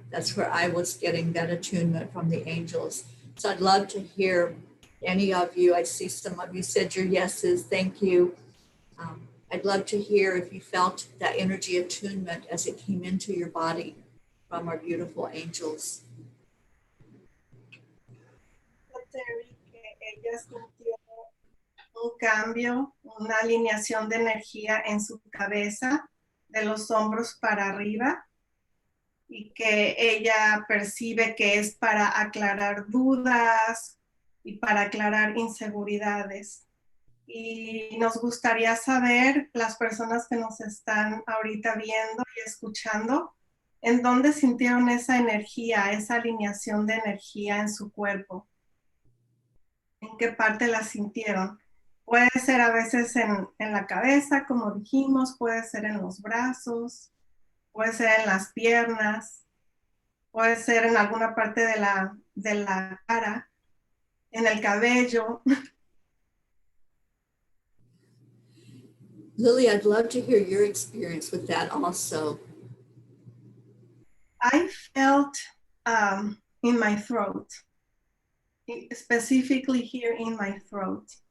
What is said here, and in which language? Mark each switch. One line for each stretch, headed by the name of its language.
English: That's where I was getting that attunement from the angels. So I'd love to hear any of you. I see some of you said your yeses. Thank you. I'd love to hear if you felt that energy attunement as it came into your body from our beautiful angels.
Spanish: Teri, que ella sintió un cambio, una alineación de energía en su cabeza, de los hombros para arriba, y que ella percibe que es para aclarar dudas y para aclarar inseguridades. Y nos gustaría saber, las personas que nos están ahorita viendo y escuchando, en dónde sintieron esa energía, esa alineación de energía en su cuerpo. ¿En qué parte la sintieron? Puede ser a veces en la cabeza, como dijimos, puede ser en los brazos, puede ser en las piernas, puede ser en alguna parte de la cara, en el cabello.
English: Lily, I'd love to hear your experience with that also. I felt in my throat, specifically here in my throat.